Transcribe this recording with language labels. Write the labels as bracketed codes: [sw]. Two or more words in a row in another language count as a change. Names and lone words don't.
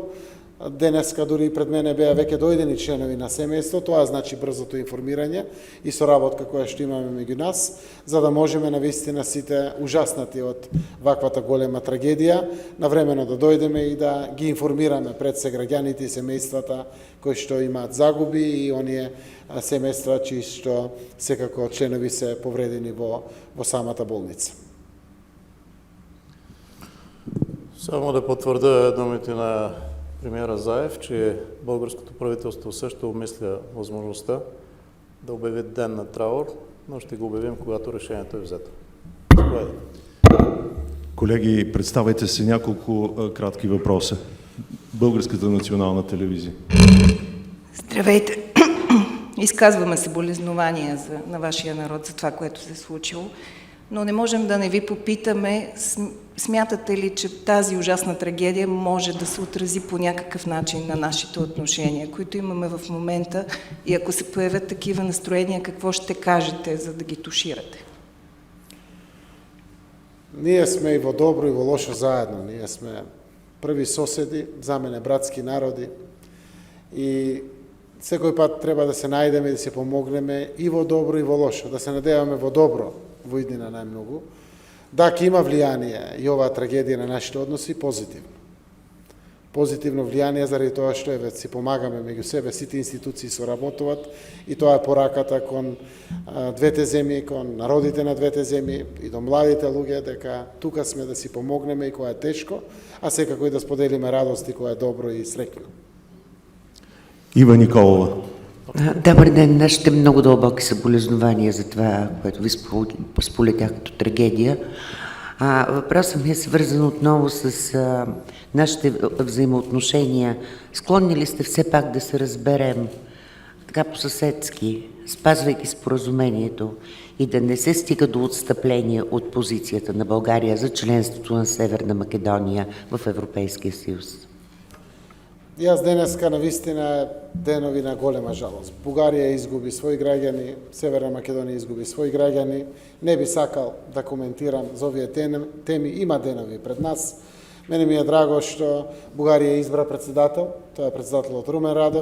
[mk] Денеска дури пред мене беа веќе дојдени членови на семејство, тоа значи брзото информирање и соработка која што имаме меѓу нас, за да можеме навистина сите ужаснати од ваквата голема трагедија, навремено да дојдеме и да ги информираме пред се граѓаните и семејствата кои што имаат загуби и оние семејства чии што секако членови се повредени во самата болница. [bg] Само да потврда думите на премиера Заев, че българското правителство също обмисля възможността да обяви ден на траур, но ще го обявим, когато решението е взето. Колеги, представете се няколко кратки въпроса. Българската национална телевизия. Здравейте! Изказваме съболезнования на вашия народ за това, което се е случило, но не можем да не ви попитаме, смятате ли, че тази ужасна трагедия може да се отрази по някакъв начин на нашите отношения, които имаме в момента, и ако се появят такива настроения, какво ще кажете, за да ги туширате? [mk] Ние сме и во добро и во лошо заедно. Ние сме први соседи, за мене братски народи. И секој пат треба да се најдеме и да се помогнеме и во добро и во лошо. Да се надеваме во добро, во иднина најмногу. Да, ќе има влијание и оваа трагедија на нашите односи позитивно. Позитивно влијание заради тоа што си помагаме меѓу себе, сите институции соработуваат и тоа е пораката кон двете земји, кон народите на двете земји и до младите луѓе, дека тука сме да си помогнеме и кога е тешко, а секако и да споделиме радост и кога е добро и среќно. [bg] Ива Николова. Добър ден, нашите много дълбоки съболезнования за това, което ви сполетях като трагедия. Въпросът ми е свързан отново с нашите взаимоотношения. Склонни ли сте все пак да се разберем така по-съседски, спазвайки споразумението и да не се стига до отстъпление от позицията на България за членството на Северна Македония в Европейския съюз? [mk] И аз денеска навистина денови на голема жалост. Бугарија изгуби своји граѓани, Северна Македонија изгуби своји граѓани. Не би сакал да коментирам за овие теми, има денови пред нас. Мене ми е драго што Бугарија избра председател, тоа е председателот Румен Радев.